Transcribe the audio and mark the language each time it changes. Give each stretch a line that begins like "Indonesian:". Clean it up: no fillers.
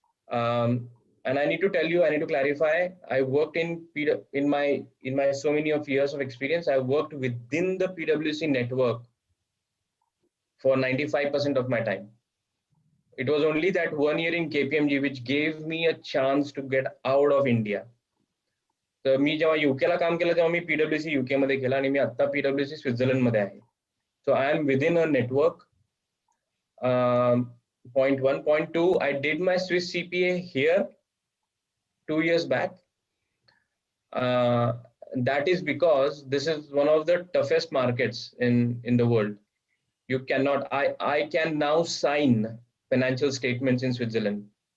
English: And I need to tell you, I need to clarify, I worked in my so many of years of experience, I worked within the PwC network for 95% of my time. It was only that 1 year in KPMG which gave me a chance to get out of India.
Marathi: तर मी जेव्हा युकेला काम केलं तेव्हा मी PwC UK मध्ये केलं आणि मी आता PwC Switzerland मध्ये आहे.
English: So I am within a network. Point 1. Point 2, I did my Swiss CPA here 2 years back. That is because this is one of the toughest markets in the world. You cannot, I can now sign financial statements in Switzerland.